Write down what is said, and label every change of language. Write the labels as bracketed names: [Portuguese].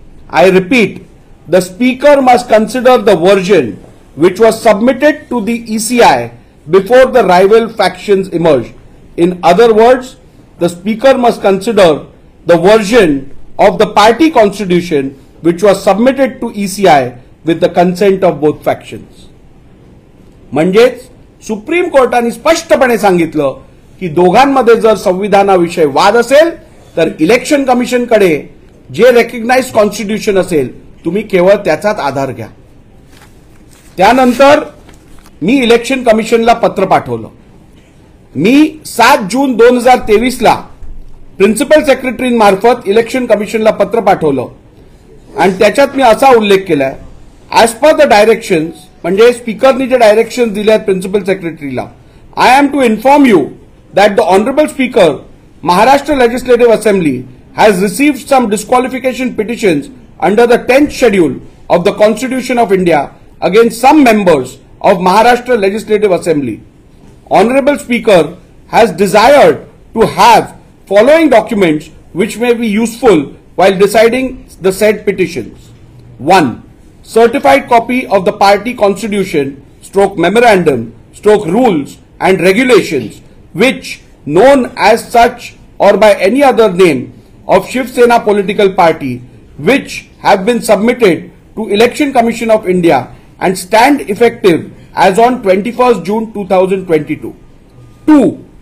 [English] I repeat, the Speaker must consider the version which was submitted to the ECI before the rival factions emerged. In other words, the Speaker must consider the version of the party constitution which was submitted to ECI with the consent of both factions. [Marathi] म्हणजेच supreme कोर्टाने स्पष्टपणे सांगितलं की दोघांमध्ये जर संविधानाविषयी वाद असेल तर इलेक्शन कमिशनकडे जे रेकग्नाइज्ड कॉन्स्टिट्यूशन असेल तुम्ही केवळ त्याचाच आधार घ्या. त्यानंतर मी इलेक्शन कमिशनला पत्र पाठवलं. मी 7 जून 2023 ला प्रिन्सिपल सेक्रेटरी मार्फत इलेक्शन कमिशनला पत्र पाठवलं आणि त्याच्यात मी असा उल्लेख केलाय, [English] as per the directions, [Marathi] म्हणजे स्पीकरनी जे डायरेक्शन्स दिले आहेत principal सेक्रेटरीला, [English] I am to inform you that the honourable speaker Maharashtra legislative assembly has received some disqualification petitions under the 10th schedule of the Constitution of India against some members of Maharashtra Legislative Assembly. Honorable Speaker has desired to have following documents which may be useful while deciding the said petitions. 1. Certified copy of the party constitution / memorandum / rules and regulations which, known as such or by any other name, of Shiv Sena political party, which have been submitted to Election Commission of India and stand effective as on 21st June 2022. 2.